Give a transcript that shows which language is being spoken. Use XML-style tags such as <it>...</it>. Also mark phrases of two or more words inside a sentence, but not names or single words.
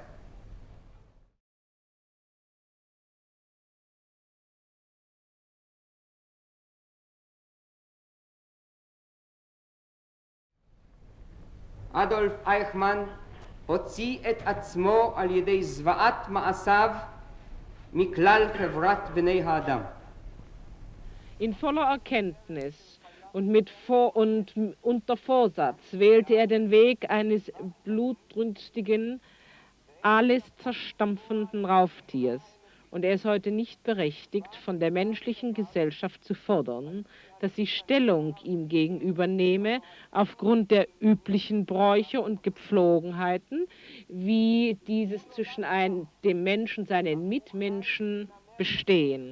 <he>אדולף אייכמן הוציא את עצמו על ידי זוועת מעשיו מכלל חברת בני האדם.</he> <de>In voller Erkenntnis und unter Vorsatz wählte er den Weg eines blutrünstigen, alles zerstampfenden Raubtiers. Und er ist heute nicht berechtigt, von der menschlichen Gesellschaft zu fordern, dass sie Stellung ihm gegenüber nehme, aufgrund der üblichen Bräuche und Gepflogenheiten, wie dieses zwischen dem Menschen, seinen Mitmenschen bestehen.</de>